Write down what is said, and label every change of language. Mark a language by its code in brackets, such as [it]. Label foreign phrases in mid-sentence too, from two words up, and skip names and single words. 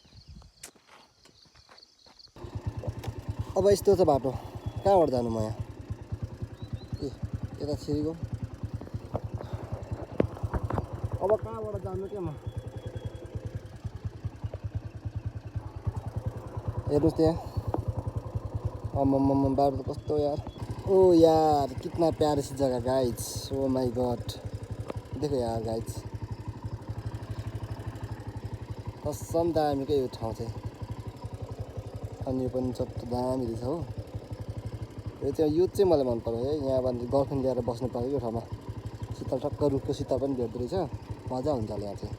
[ne] अब यस्तो छ बाटो, कहाँबाट जानु म यहाँ? ए यता छिरेको। अब कहाँबाट जानु क्या म? हेर्नुहोस् त्यहाँ, अम्म बाटो त कस्तो यार। [hi] ओ यार कितना प्यारो सी जगह गाइज। [en] oh my god, [hi] देखो यार [ne] गाइज, कसम दामीकै यो ठाउँ चाहिँ। अनि यो पनि चट्ट दामी रहेछ हो। यो चाहिँ मलाई मन पर्यो है। यहाँ गर्लफ्रेन्ड ल्याएर बस्नु पर्यो यो ठाउँमा। शीतल टक्क रुखको शीतल पनि भेट्दो रहेछ, मजा हुन्छ होला यहाँ चाहिँ।